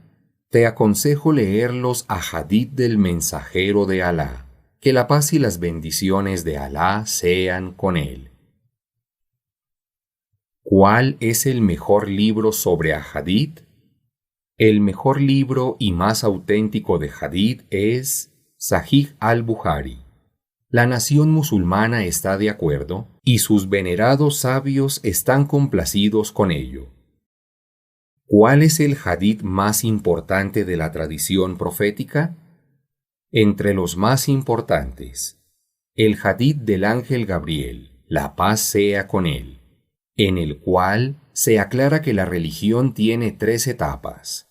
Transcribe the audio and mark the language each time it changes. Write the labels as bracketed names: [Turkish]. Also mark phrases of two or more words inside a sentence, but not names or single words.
[Spanish] Te aconsejo leer los ahadith del mensajero de Alá. Que la paz y las bendiciones de Alá sean con él. ¿Cuál es el mejor libro sobre ahadith? El mejor libro y más auténtico de hadith es Sahih al-Bukhari. La nación musulmana está de acuerdo y sus venerados sabios están complacidos con ello. ¿Cuál es el hadith más importante de la tradición profética? Entre los más importantes, el hadith del ángel Gabriel, la paz sea con él, en el cual se aclara que la religión tiene 3 etapas.